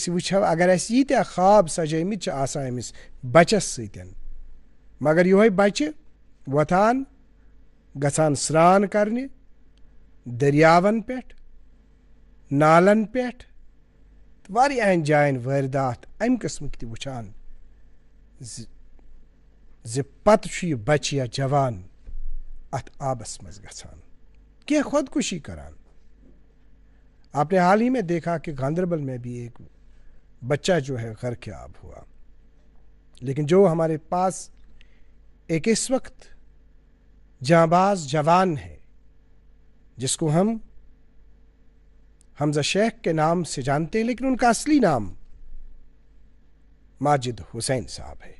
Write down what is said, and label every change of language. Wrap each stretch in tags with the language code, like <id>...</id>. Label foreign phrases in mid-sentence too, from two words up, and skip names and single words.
<ks>वुछो अगर अस यीत्या ख्वाब सजैमित छ आसान अमिस बच्चस सतन, मगर योहे बच्चे वथान गसान स्नान करने दरियावन पेट, नालन पेट, वारियाहन जायन वारदात अम किस्म की वुछान जे पत छु यह बच्चे या जवान अत आबस मज गसान क्या खुदकुशी करान।</ks> <hi>आपने हाल ही में देखा कि गांधरबल में भी एक बच्चा जो है गर्क आब हुआ। लेकिन जो हमारे पास एक इस वक्त जांबाज जवान है जिसको हम हमजा शेख के नाम से जानते हैं, लेकिन उनका असली नाम माजिद हुसैन साहब है।</hi>